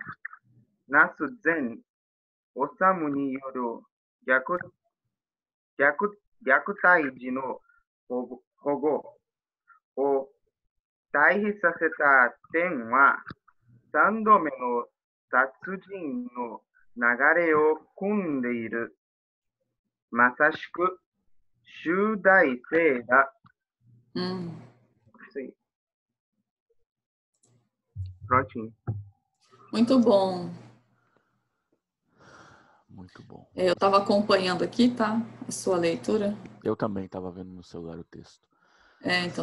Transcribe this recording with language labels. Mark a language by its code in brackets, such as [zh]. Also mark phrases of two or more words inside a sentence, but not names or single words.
[ja] なす善おさむによる虐待児の保護を対比させた点は、3度目の殺人の流れを組んでいる。まさしく集大成だ。Sim. [pt] Prontinho. Muito bom. Muito bom. Eu estava acompanhando aqui, tá? A sua leitura. Eu também estava vendo no celular o texto. Então.